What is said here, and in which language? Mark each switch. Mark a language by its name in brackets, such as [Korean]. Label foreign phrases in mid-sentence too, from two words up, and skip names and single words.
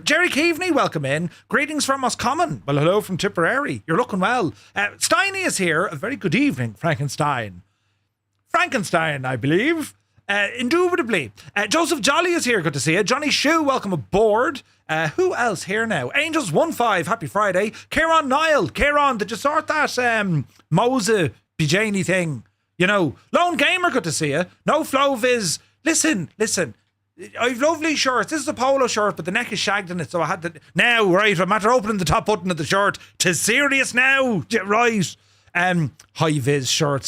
[English] Jerry Keaveney, welcome in. Greetings from Oscommon. Well, hello from Tipperary. You're looking well. Steiny is here. A very good evening, Frankenstein. Frankenstein, I believe. Indubitably. Joseph Jolly is here. Good to see you. Johnny Shue, welcome aboard. Who else here now? Angels15, happy Friday. Kieran Niall. Kieran, did you sort that Mose Bijani thing? You know, Lone Gamer, good to see you. No Flow Viz. Listen. I've lovely shirts. This is a polo shirt, but the neck is shagged in it, so I had to... Now, right, I'm after opening the top button of the shirt. 'Tis serious now. Right. High vis shirts.